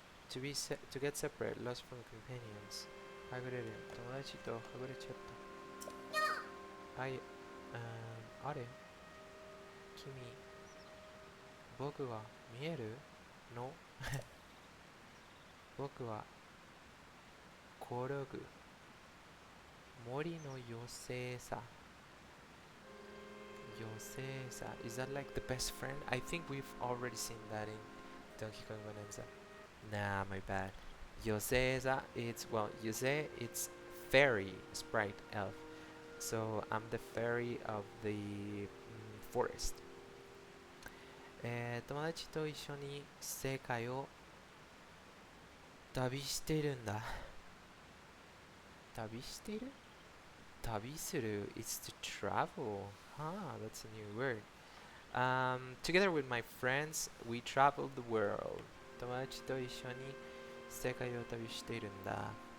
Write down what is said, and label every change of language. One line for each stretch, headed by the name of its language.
English: To get separate, lost from companions.
Japanese: はぐれる。友達とはぐれちゃった。あれ君、僕は見えるの僕はコログ。森の妖精さ。妖精さ。
English: Is that like the best friend? I think we've already seen that in Donkey Kong Bonanza. Nah, my bad. Yoseza, Yose, it's fairy, sprite, elf. So I'm the fairy of the forest.
Japanese: 友達と一緒に世界を旅しているんだ。旅している？
English: 旅する is to travel. That's a new word. Together with my friends, we travel the world.
Japanese: 友達と一緒に世界を旅しているんだ。